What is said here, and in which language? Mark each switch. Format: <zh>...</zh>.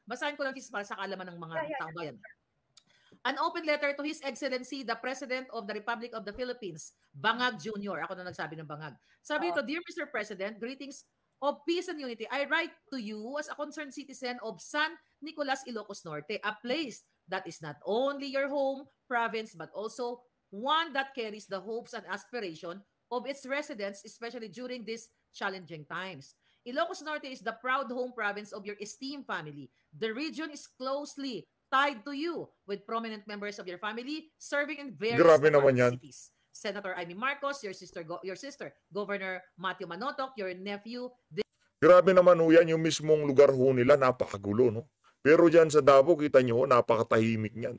<tl>Basahin ko lang sis para sa kaalaman ng mga taong bayan.</tl> <en>An open letter to His Excellency, the President of the Republic of the Philippines, Bangag Jr.</en> <tl>Ako na nagsabi ng Bangag. Sabi ito,</tl> <en>Dear Mr. President, greetings of peace and unity. I write to you as a concerned citizen of San Nicolas, Ilocos Norte, a place that is not only your home province, but also one that carries the hopes and aspiration of its residents, especially during these challenging times. Ilocos Norte is the proud home province of your esteemed family. The region is closely tied to you with prominent members of your family serving in various cities. Senator Amy Marcos, your sister Governor Matthew Manotoc, your nephew.</en> <tl>Grabe naman ho yan, yung mismong lugar ho nila, napakagulo, no? Pero dyan sa Davao, kita nyo, napakatahimik niyan.</tl>